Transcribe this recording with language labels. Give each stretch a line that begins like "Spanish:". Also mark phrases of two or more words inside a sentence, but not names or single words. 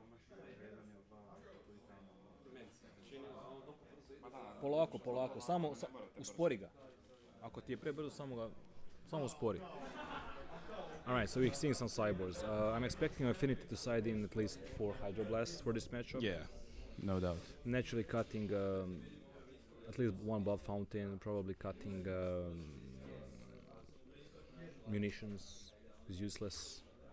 Serbian: Polako, polako, samo uspori ga. Ako ti je prebrzo, samo uspori.
English: Alright, so we're seeing some cyborgs. I'm expecting Affinity to side in at least 4 Hydroblasts for this matchup. Yeah, no doubt. Naturally cutting at least one blood fountain, probably cutting munitions is useless.